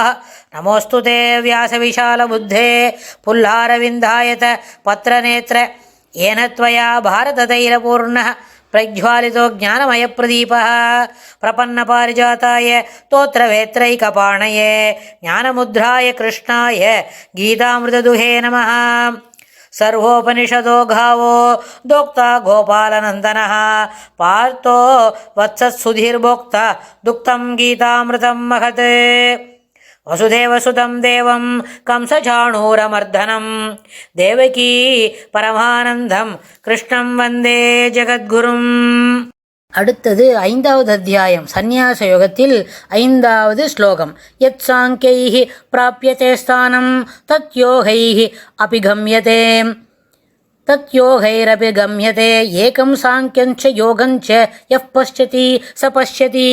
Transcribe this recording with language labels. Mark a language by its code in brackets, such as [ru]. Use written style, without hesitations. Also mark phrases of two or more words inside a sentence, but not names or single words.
[sa] नमोऽस्तु ते व्यासविशालबुद्धे फुल्लारविन्दायत पत्रनेत्र येन त्वया भारततैलपूर्णः प्रज्वालितो ज्ञानमयप्रदीपः प्रपन्नपारिजाताय तोत्रवेत्रैकपाणये ज्ञानमुद्राय कृष्णाय गीतामृतदुहे नमः. सर्वोपनिषदो गावो दोक्ता गोपालनन्दनः पार्थो वत्सत्सुधीर्भोक्ता दुक्तं गीतामृतं महत्. वसुदेवसुतं देवं कंसचाणूरमर्दनं देवकी परमानन्दं कृष्णं वन्दे जगद्गुरुम्. [ta] அடுத்தது 5வது அத்தியாயம் சந்நியாச யோகத்தில் 5வது ஸ்லோகம். [sa] यत् साङ्ख्यैः प्राप्यते स्थानं तद् योगैः अपिगम्यते तद्योगैरपि गम्यते एकं साङ्ख्यञ्च योगञ्च यः पश्यति स पश्यति.